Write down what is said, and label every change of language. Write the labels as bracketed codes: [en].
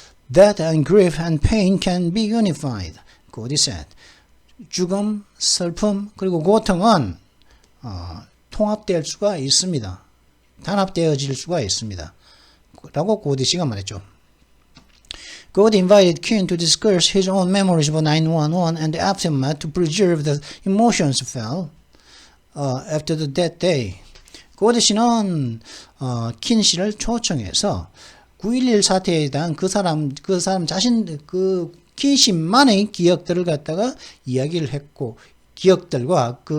[en] Death and grief and pain can be unified. God said. [ko] 죽음, 슬픔, 그리고 고통은 통합될 수가 있습니다. 단합되어질 수가 있습니다. 라고 고디 씨가 말했죠. [en] God invited Kean to discuss his own memories of 911 and the aftermath to preserve the emotions felt after that day. [ko] 고디 씨는 킨 씨를 초청해서 9.11 사태에 대한 그 사람 자신 킨 씨만의 기억들을 갖다가 이야기를 했고, 기억들과